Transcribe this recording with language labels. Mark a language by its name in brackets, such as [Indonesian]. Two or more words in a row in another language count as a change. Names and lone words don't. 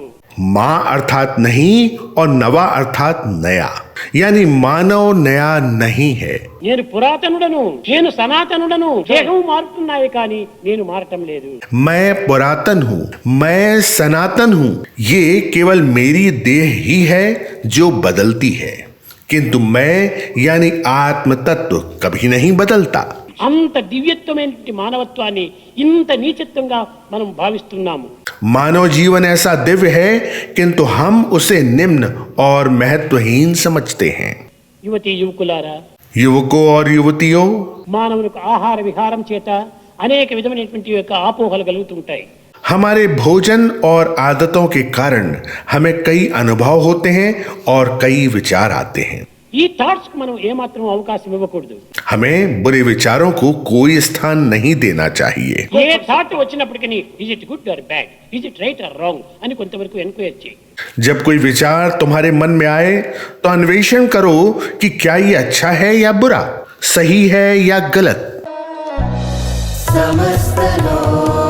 [Hindi] माँ अर्थात नहीं और नवा अर्थात नया, यानी मानव नया नहीं है. [Telugu] నేను పురాతనుడను, నేను సనాతనుడను. దేహం మారుతున్నాయి కానీ నేను మారటం లేదు. [Hindi] मैं पुरातन हूँ, मैं सनातन हूँ. ये केवल मेरी देह ही है जो बदलती है, किंतु मैं यानी आत्म तत्व कभी नहीं बदलता. [Telugu] అంత దివ్యత్వమైనటువంటి మానవత్వాన్ని ఇంత నీచత్వంగా మనం భావిస్తున్నాము. [Hindi] मानव जीवन ऐसा दिव्य है, किंतु हम उसे निम्न और महत्वहीन समझते हैं. [Telugu] యువతి యువకులారా, [Hindi] युवकों और युवतियों, [Telugu] మానవులకు ఆహార విహారం చేత అనేక విధమైనటువంటి యొక్క ఆపోహలు కలుగుతుంటాయి. [Hindi] हमारे भोजन और आदतों के कारण हमें कई अनुभव होते हैं और कई विचार आते हैं. [Telugu] ఈ థాట్స్ కు మనం ఏమాత్రం అవకాశం ఇవ్వకూడదు. [Hindi] हमें बुरे विचारों को कोई स्थान नहीं देना चाहिए. [Telugu] ఏ థాట్ వచ్చినప్పటికీ [English] is it good or bad, is it right or wrong [Telugu] అని కొంతవరకు ఎంక్వైరీ చేయి. [Hindi] जब कोई विचार तुम्हारे मन में आए तो अन्वेषण करो कि क्या ये अच्छा है या बुरा, सही है या गलत. समस्त लोक